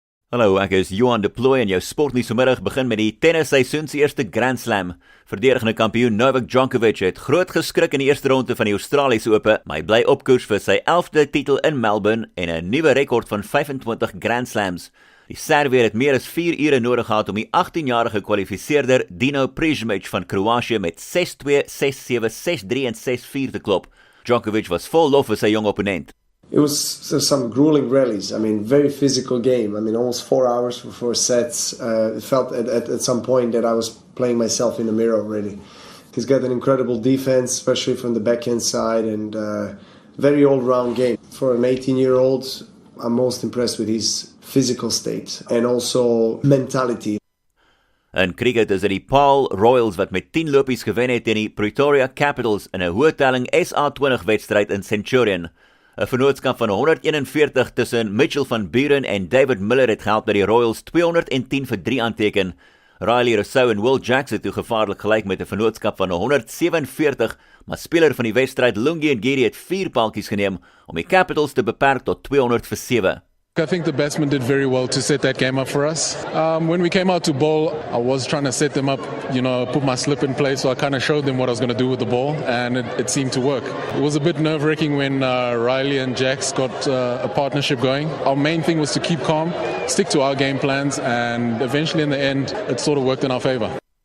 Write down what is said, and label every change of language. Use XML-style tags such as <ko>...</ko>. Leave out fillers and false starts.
<af>Hallo, ek is Johan de Plooy en jou sportnuus vanmiddag begin met die tennisseisoen se eerste Grand Slam. Verdedigende kampioen Novak Djokovic het groot geskrik in die eerste ronde van die Australiese Ope, maar hy bly op koers vir sy 11de titel in Melbourne en 'n nuwe rekord van 25 Grand Slams. Die Serveer het meer as 4 ure nodig gehad om die 18-jarige kwalifiseerder Dino Prežmec van Kroatië met 6-2, 6-7, 6-3 en 6-4 te klop. Djokovic was vol lof vir sy jong opponent.</af> <en>It was some grueling rallies. I mean, very physical game. I mean, almost 4 hours for 4 sets. It felt at some point that I was playing myself in the mirror already. He's got an incredible defense, especially from the backhand side, and very all-round game. For an 18-year-old, I'm most impressed with his physical state and also mentality.</en> <af>In cricket is dit die Paul Royals wat met 10 lopies gewen het teen die Pretoria Capitals in 'n hoë telling SA20 wedstryd in Centurion. 'n Vennootskap van 141 tussen Mitchell van Buren en David Miller het gehelp dat die Royals 210 vir 3 aanteken. Riley Rousseau en Will Jacks het toe gevaarlik gelyk met 'n vennootskap van 147, maar speler van die wedstryd Lungi Ngidi het 4 paaltjies geneem om die Capitals te beperk tot 200 vir 7.</af> <en>I think the batsmen did very well to set that game up for us. When we came out to bowl, I was trying to set them up, put my slip in place, so I kind of showed them what I was going to do with the ball, and it seemed to work. It was a bit nerve-wracking when Riley and Jax got a partnership going. Our main thing was to keep calm, stick to our game plans, and eventually in the end, it sort of worked in our favour.</en>